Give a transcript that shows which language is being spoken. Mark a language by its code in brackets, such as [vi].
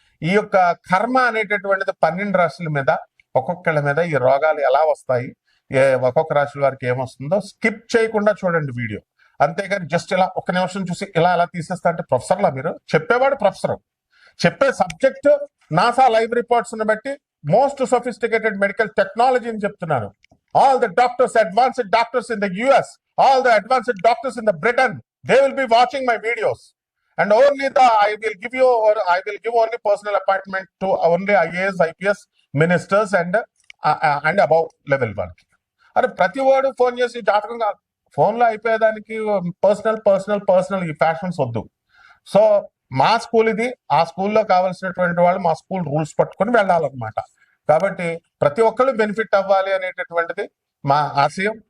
[te] ఈ యొక్క కర్మ అనేటటువంటిది 12 రాశుల మీద, ఒక్కొక్కళ్ళ మీద ఈ రోగాలు ఎలా వస్తాయి, ఒక్కొక్క రాశి వారికి ఏమొస్తుందో స్కిప్ చేయకుండా చూడండి వీడియో. అంతేగాని జస్ట్ ఇలా ఒక నిమిషం చూసి ఇలా తీసేస్తా అంటే ప్రొఫెసర్లా మీరు? చెప్పేవాడు ప్రొఫెసర్, చెప్పే సబ్జెక్ట్ నాసా లైవ్ రిపోర్ట్స్ బట్టి మోస్ట్ సొఫిస్టికేటెడ్ మెడికల్ టెక్నాలజీ అని చెప్తున్నాను. [en] All the doctors, advanced doctors in the US, all the advanced doctors in the Britain, they will be watching my videos. And only I will give only personal appointment to only IAS, IPS ministers and above level వాళ్ళకి. [te] అరే ప్రతి వాడు phone చేసి జాతకం కాదు, ఫోన్లో అయిపోయేదానికి personal ఈ fashions వద్దు. సో మా స్కూల్ ఇది, ఆ స్కూల్లో కావాల్సినటువంటి వాళ్ళు మా స్కూల్ రూల్స్ పట్టుకొని వెళ్ళాలన్నమాట. కాబట్టి ప్రతి ఒక్కళ్ళు బెనిఫిట్ అవ్వాలి అనేటటువంటిది మా ఆశయం.